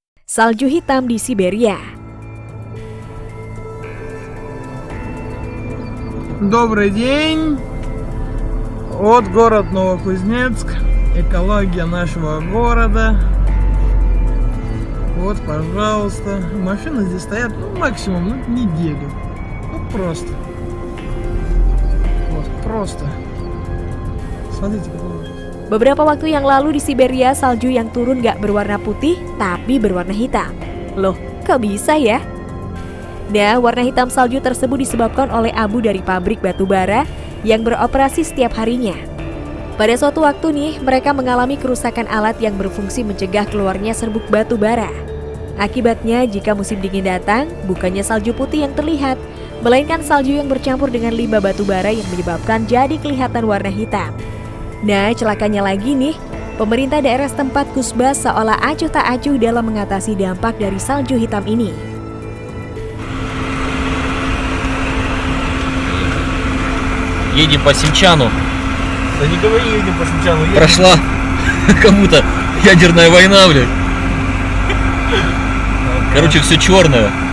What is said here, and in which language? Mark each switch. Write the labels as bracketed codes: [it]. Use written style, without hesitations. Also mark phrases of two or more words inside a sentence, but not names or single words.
[id] salju hitam di Siberia. [ru] Добрый день. Вот город Новокузнецк. Экология нашего города. Вот, пожалуйста. Машины здесь стоят, максимум, неделю. Просто. Вот, просто. Смотрите, какой ужас. [id] Beberapa waktu yang lalu di Siberia, salju yang turun gak berwarna putih, tapi berwarna hitam. Loh, kok bisa ya? Nah, warna hitam salju tersebut disebabkan oleh abu dari pabrik batu bara yang beroperasi setiap harinya. Pada suatu waktu nih, mereka mengalami kerusakan alat yang berfungsi mencegah keluarnya serbuk batu bara. Akibatnya, jika musim dingin datang, bukannya salju putih yang terlihat, melainkan salju yang bercampur dengan limbah batu bara yang menyebabkan jadi kelihatan warna hitam. Nah, celakanya lagi nih, pemerintah daerah setempat Kusbas seolah acuh tak acuh dalam mengatasi dampak dari salju hitam ini. [ru] Едем по Синчану. Да не говори, едем по Синчану. Прошла кому-то ядерная война, блядь. Короче, все черное.